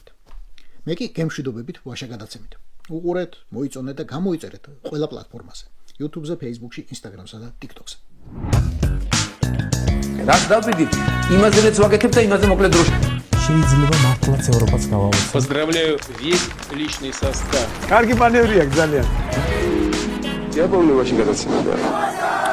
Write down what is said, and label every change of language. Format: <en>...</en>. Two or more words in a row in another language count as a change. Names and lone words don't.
<ka>მე კი გემშვიდობებით ვაშა გადაცემით. უყურეთ, მოიწონეთ და გამოიწერეთ ყველა პლატფორმაზე: YouTube-ზე, Facebook-ში, Instagram-სა და TikTok-ზე. რაც დავიდით, იმაზეც ვაკეთებ და იმაზე მოკლედ დროში. შეიძლება მართლაც ევროპაც გავავიწყოთ.</ka> <ru>Поздравляю весь личный состав.</ru> <ka>კარგი მანევრია ძალიან. დიაბოლური ვაშინგტონში გადაცემა.</ka>